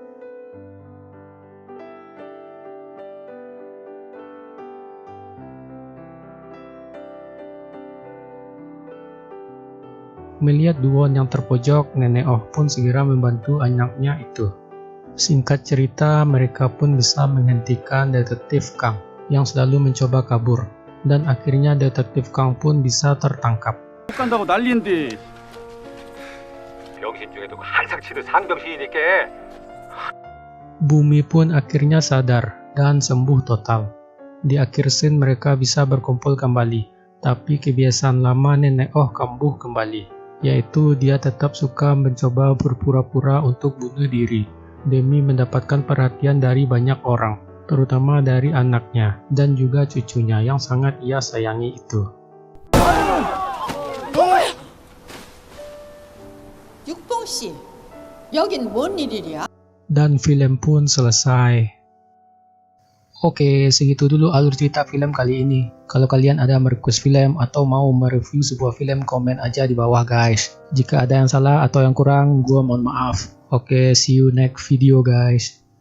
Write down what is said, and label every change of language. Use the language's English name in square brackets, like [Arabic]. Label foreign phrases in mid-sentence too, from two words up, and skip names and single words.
[Indonesian] Melihat Duwon yang terpojok, Nenek Oh pun segera membantu anaknya itu. Singkat cerita, mereka pun bisa menghentikan detektif Kang yang selalu mencoba kabur. Dan akhirnya detektif Kang pun bisa tertangkap. [Korean] 간다고 난리인데. 병신 중에도 한상 치듯 상병신이니까. [Indonesian] Bumi pun akhirnya sadar dan sembuh total. Di akhir scene mereka bisa berkumpul kembali, tapi kebiasaan lama Nenek Oh kambuh kembali, yaitu dia tetap suka mencoba berpura-pura untuk bunuh diri demi mendapatkan perhatian dari banyak orang, terutama dari anaknya dan juga cucunya yang sangat ia sayangi itu. [Korean] 육봉씨, 여긴 뭔 일이랴? [Indonesian] Dan film pun selesai. Oke, segitu dulu alur cerita film kali ini. Kalau kalian ada merequest film atau mau mereview sebuah film, komen aja di bawah guys. Jika ada yang salah atau yang kurang, gua mohon maaf. Oke, [English] see you next video guys.